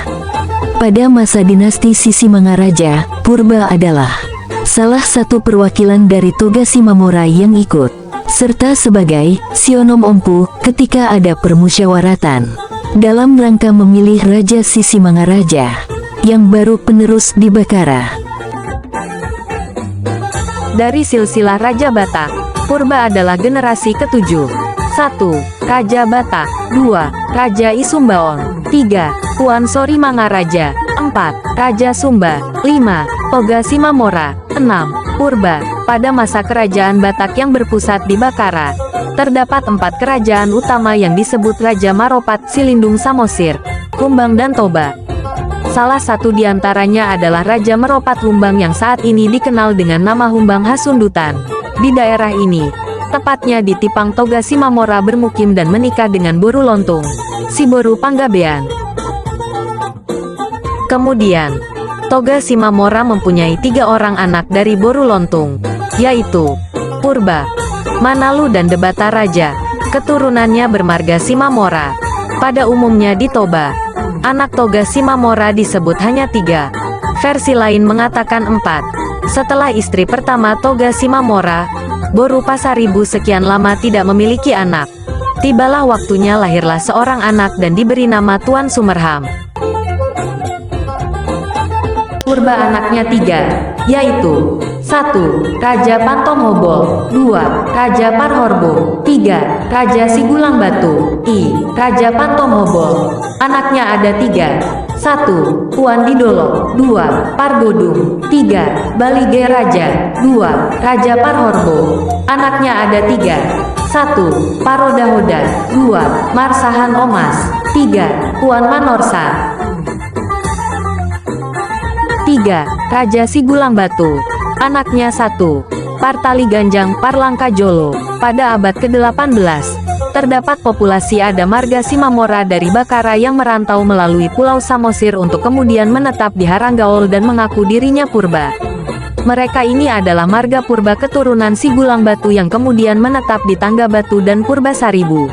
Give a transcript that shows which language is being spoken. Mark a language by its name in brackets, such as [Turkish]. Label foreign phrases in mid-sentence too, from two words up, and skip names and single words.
[Indonesian] Pada masa dinasti Sisimangaraja, Purba adalah salah satu perwakilan dari Toga Simamora yang ikut serta sebagai [Batak Toba] sionom ompu [Indonesian] ketika ada permusyawaratan dalam rangka memilih Raja Sisimangaraja yang baru penerus di Bakara. Dari silsilah Raja Batak, Purba adalah generasi ke-7. 1. Raja Batak. 2. Raja Isumbaon. 3. Puan Sori Mangaraja. 4. Raja Sumba. 5. Toga Simamora. 6. Purba. Pada masa kerajaan Batak yang berpusat di Bakara, terdapat 4 kerajaan utama yang disebut Raja Maropat, Silindung Samosir, Humbang dan Toba. Salah satu di antaranya adalah Raja Meropat Humbang yang saat ini dikenal dengan nama Humbang Hasundutan. Di daerah ini, tepatnya di Tipang Toga Simamora bermukim dan menikah dengan Boru Lontung, si Boru Panggabean. Kemudian, Toga Simamora mempunyai 3 orang anak dari Boru Lontung, yaitu Purba, Manalu dan Debata Raja. Keturunannya bermarga Simamora. Pada umumnya di Toba, anak Toga Simamora disebut hanya 3. Versi lain mengatakan 4. Setelah istri pertama Toga Simamora, Boru Pasaribu sekian lama tidak memiliki anak, tibalah waktunya lahirlah seorang anak dan diberi nama Tuan Sumerham. Purba anaknya 3, yaitu 1. Raja Pantomobol. 2. Raja Parhorbo. 3. Raja Sigulang Batu. Raja Pantomobol. Anaknya ada 3. 1. Puan Didolo. 2. Pargodung. 3. Balige Raja. 2. Raja Parhorbo. Anaknya ada 3. 1. Parodahoda. 2. Marsahan Omas. 3. Puan Manorsa. 3. Raja Sigulang Batu. Anaknya 1. Partali Ganjang Parlangka Jolo. Pada abad ke-18, terdapat populasi ada marga Simamora dari Bakara yang merantau melalui Pulau Samosir untuk kemudian menetap di Haranggaol dan mengaku dirinya Purba. Mereka ini adalah marga Purba keturunan Sigulang Batu yang kemudian menetap di Tangga Batu dan Purba Saribu.